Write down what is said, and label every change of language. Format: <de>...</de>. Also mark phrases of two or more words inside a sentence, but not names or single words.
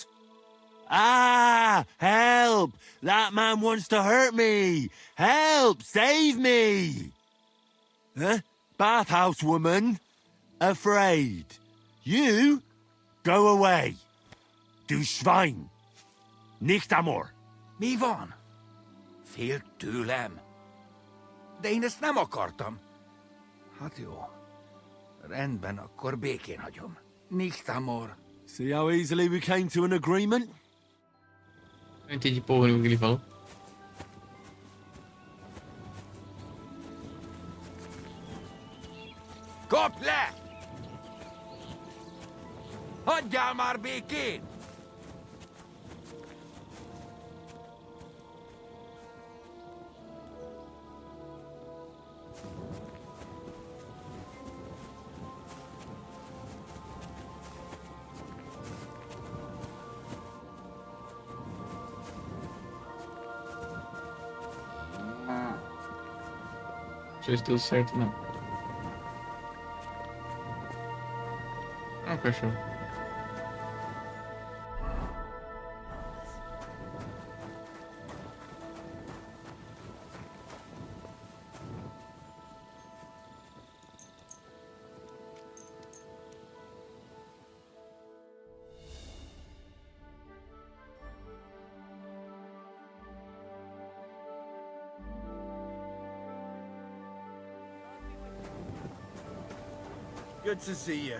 <en>Ah! Help! That man wants to hurt me! Help! Save me! Huh? Bathhouse woman? Afraid. You? Go away.</en> <de>Du Schwein. Nicht amor.</de> <hu>Mi van? Félt tőlem. De én ezt nem akartam. Hát jó. Rendben, akkor békén hagyom.</hu> <de>Nicht amor.</de> <en>See how easily we came to an agreement?</en> <pt>Não entendi porra nenhuma que ele falou.</pt> <hu>Kapd le! Hagyjál már békén!</hu> <pt>Não sei se deu certo, não. Ah, o cachorro.</pt> <en>Good to see you.</en>